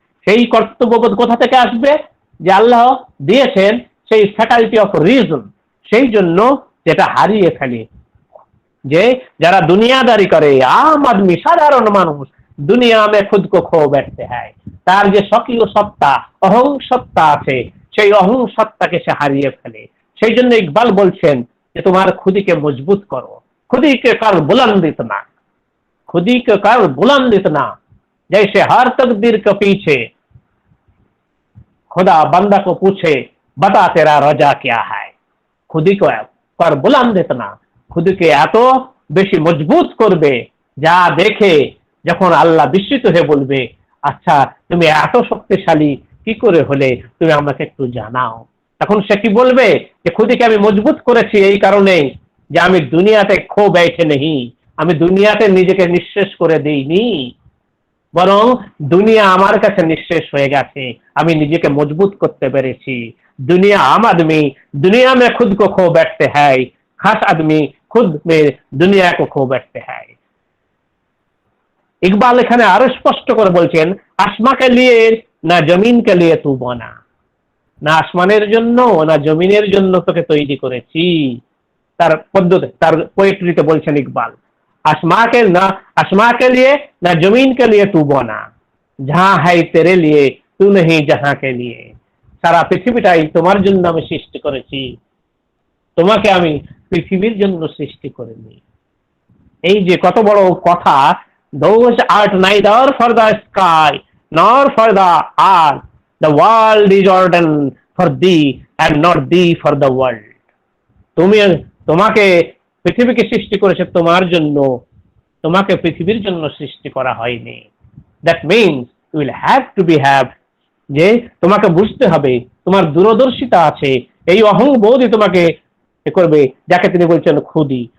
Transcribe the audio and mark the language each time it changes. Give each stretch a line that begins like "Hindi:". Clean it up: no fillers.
Bangla: সেই কর্তব্যবোধ কোথা থেকে আসবে? যে আল্লাহ দিয়েছেন সেই ফ্যাকাল্টি অফ রিজন, সেই জন্য যেটা হারিয়ে ফেলে। যে যারা দুনিয়াদারি করে, আম আদমি, সাধারণ মানুষ,
Hindi: দুনিয়া মে খুদ কো খো बैठते हैं,
Bangla: তার যে স্বকীয় সত্তা, অহং সত্তা আছে, সেই অহং সত্তাকে সে হারিয়ে ফেলে। সেই জন্য ইকবাল বলছেন যে তোমার খুদিকে মজবুত করো, খুদিকে কার
Hindi: বুলंद इतना, खुदी के कर बुलंद इतना, जैसे हर तकदीर के पीछे खुदा बंदा को पूछे बता तेरा रजा क्या है। खुदी को कर बुलंद इतना,
Bangla: খুদিকে এত বেশি মজবুত করবে যা দেখে যখন আল্লাহ বিস্মিত হয়ে বলবে, আচ্ছা তুমি এত শক্তিশালী কি করে হলে, তুমি আমাকে একটু জানাও। তখন সে কি বলবে? যে খুদিকে আমি মজবুত করেছি এই কারণে যে আমি দুনিয়াতে
Hindi: খো बैठे नहीं,
Bangla: আমি দুনিয়াতে নিজেকে নিঃশেষ করে দেইনি, বরং দুনিয়া আমার কাছে নিঃশেষ হয়ে গেছে, আমি নিজেকে মজবুত করতে পেরেছি। দুনিয়া আম আদমি
Hindi: দুনিয়া में खुद को खो बैठते हैं, खास आदमी खुद में दुनिया को खो बैठते हैं।
Bangla: ইকবাল এখানে আরো স্পষ্ট করে বলছেন,
Hindi: আসমাকে লিয়ে না জমিনকে লিয়ে তু বনা,
Bangla: না আসমানের জন্য না জমিনের জন্য তোকে তৈরি করেছি। তার পদ্ধতি, তার পোয়েট্রিতে বলছেন ইকবাল,
Hindi: आसमां के लिए ना जमीन के लिए तू बना, जहां है तेरे लिए तू नहीं जहां के लिए।
Bangla: সারা পৃথিবীটাই তোমার জন্য আমি সৃষ্টি করেছি, তোমাকে আমি পৃথিবীর জন্য সৃষ্টি করিনি। এই যে কত বড় কথা!
English: those art neither for the sky nor for the earth, the world is ordained for thee and not thee for the world।
Bangla: তুমি, তোমাকে পৃথিবীকে সৃষ্টি করেছে তোমার জন্য, তোমাকে পৃথিবীর জন্য সৃষ্টি করা হয়নি।
English: that means you will have to be have,
Bangla: যে তোমাকে বুঝতে হবে তোমার দূরদর্শিতা আছে। এই অহংবোধই তোমাকে করবে, যাকে তিনি বলছেন খুদি।